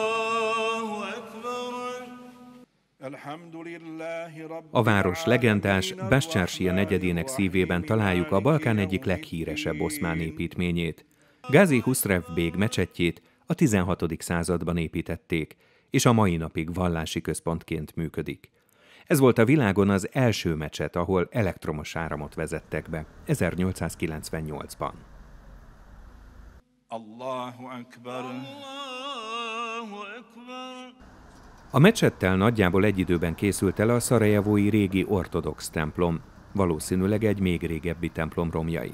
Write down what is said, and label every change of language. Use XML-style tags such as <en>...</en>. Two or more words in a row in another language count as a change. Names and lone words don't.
<hu>A város legendás Bascsársia negyedének szívében találjuk a Balkán egyik leghíresebb oszmán építményét. Gázi Husrev bég mecsetjét a 16. században építették, és a mai napig vallási központként működik. Ez volt a világon az első mecset, ahol elektromos áramot vezettek be, 1898-ban.</hu> <ar>الله أكبر.</ar> <hu>A mecsettel nagyjából egy időben készült el a szarajevói régi ortodox templom, valószínűleg egy még régebbi templom romjain.</hu>